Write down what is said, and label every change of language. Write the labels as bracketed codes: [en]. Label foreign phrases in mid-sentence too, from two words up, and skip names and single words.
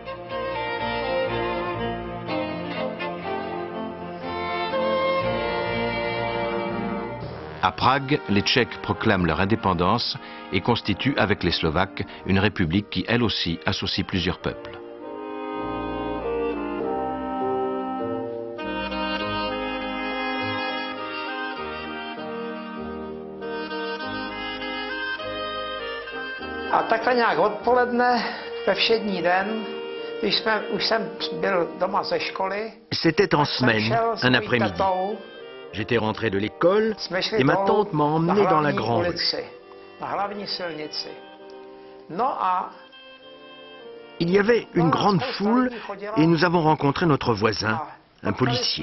[fr] À Prague, les Tchèques proclament leur indépendance et constituent avec les Slovaques une république qui, elle aussi, associe plusieurs peuples. [cs] A takhle nějak odpoledne, ve všední den, když už jsem byl doma ze školy, [fr] c'était en semaine, un après-midi. J'étais rentré de l'école et ma tante m'a emmené dans la grande rue. Il y avait une grande foule et nous avons rencontré notre voisin, un policier.